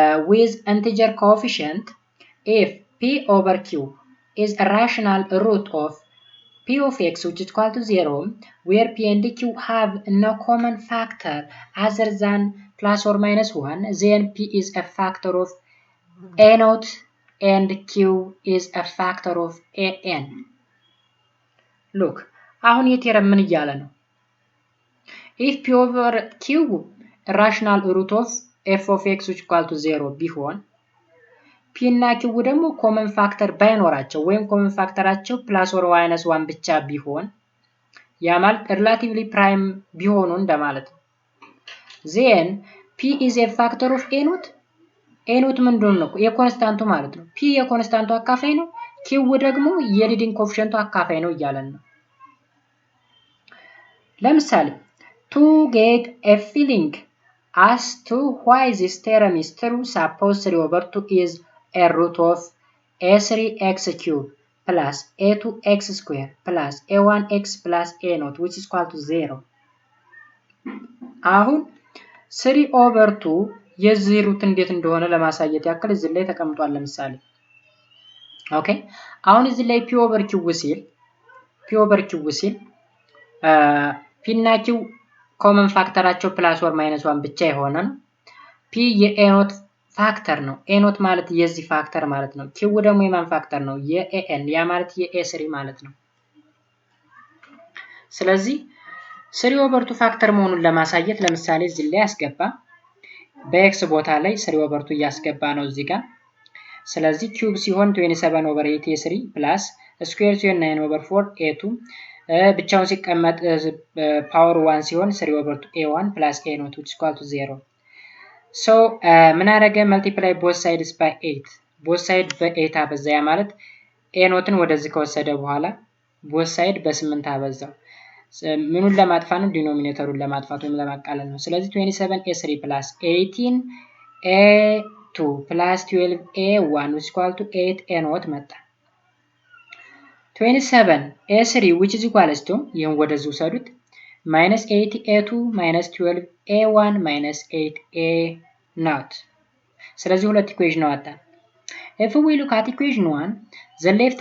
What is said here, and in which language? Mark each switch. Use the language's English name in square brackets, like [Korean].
[English] with integer coefficient if p over q is a rational root of p of x which is equal to 0 where p and q have no common factor other than plus or minus 1, then p is a factor of a naught and q is a factor of a n. Look, [Amharic] አሁን የቴረም ምን እያለ ነው? [English] if p over q rational root of f of x which is equal to 0 [Amharic] ቢሆን p እና q ደግሞ ኮመን ፋክተር ባይኖራቸው ወይም ኮመን ፋክተራቸው ፕላስ ኦር ማይነስ 1 ብቻ ቢሆን ያ ማለት ሪሌቲቭሊ ፕራይም ቢሆኑ እንደማለት ነው። [English] then p is a factor of a naught [Amharic] a naught ምንድን ነው? የኮንስታንቱ ማለት ነው። p የኮንስታንቱ አካፋይ ነው፣ q ደግሞ የሊዲንግ ኮኤፊሺየንቱ አካፋይ ነው እያለን ነው። ለምሳሌ [English] to get a feeling as to why this theorem is true, suppose 3 over 2 is a root of a3x cubed plus a2x squared plus a1x plus a naught which is equal to 0. [Amharic] አሁን 3 over 2 የዚህ ሩት እንዴት እንደሆነ ለማሳየት ያክል እዚህ ላይ ተቀምጧል። ለምሳሌ ኦኬ አሁን እዚህ ላይ p over q ሲል p እና q ኮመን ፋክተራቸው ፕላስ ኦር ማይነስ 1 ብቻ የሆነ ነው። p የa naught ፋክተር ነው። a naught ማለት የዚህ ፋክተር ማለት ነው። q ደግሞ የማን ፋክተር ነው? የan ያ ማለት የa3 ማለት ነው። ስለዚህ 3 over 2 ፋክተር መሆኑን ለማሳየት ለምሳሌ እዚህ ላይ ያስገባ በx ቦታ ላይ 3 over 2 ያስገባ ነው እዚህ ጋር። ስለዚህ ኪዩብ ሲሆን 27 over 8 a3 plus ስኩዌር ሲሆን 9 over 4 a2 ብቻውን ሲቀመጥ ፓወር 1 ሲሆን 3 over 2 a1 plus [English] a naught which is equal to 0. so [Amharic] ምን አደረገ? [English] multiply both sides by 8 both side [Amharic] በ8 አበዛ። ያ ማለት a naughትን ወደዚህ ከወሰደ በኋላ both side በ8 አበዛው። ምኑን ለማጥፋት ነው? ዲኖሚኔተሩን ለማጥፋት ወይም ለማቃለል ነው። ስለዚህ 27 a3 plus 18 a2 plus 12 a1 which is equal to 8 a naught መጣ። [English] 27 a3 which is equals to [Amharic] ይሄን ወደዚህ ውሰዱት [English] minus 8 a2 minus 12 a1 minus 8 a not [Amharic] ስለዚህ ሁለት ኢኩዌሽን አወጣን [English] if we look at equation 1 the